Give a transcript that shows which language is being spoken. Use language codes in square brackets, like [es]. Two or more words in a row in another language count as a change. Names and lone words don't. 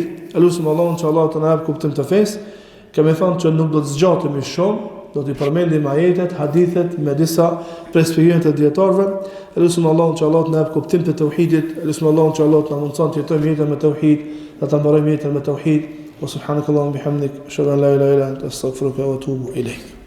[sq] Elusim Allahun që Allah të na jap kuptim të fesë. Kemi thënë që nuk do të zgjatemi shumë, do t'i përmendim ajetet, hadithet me disa shpjegime të dietarëve. Elusim Allahun që Allah të na jap kuptim të tauhidit. Elusim Allahun që Allah të na mundson të jetojmë jetën me tauhid, dhe të mbarojmë jetën me tauhid. [ar] وسبحانك اللهم بحمدك أشهد أن لا إله إلا أنت أستغفرك وأتوب إليك.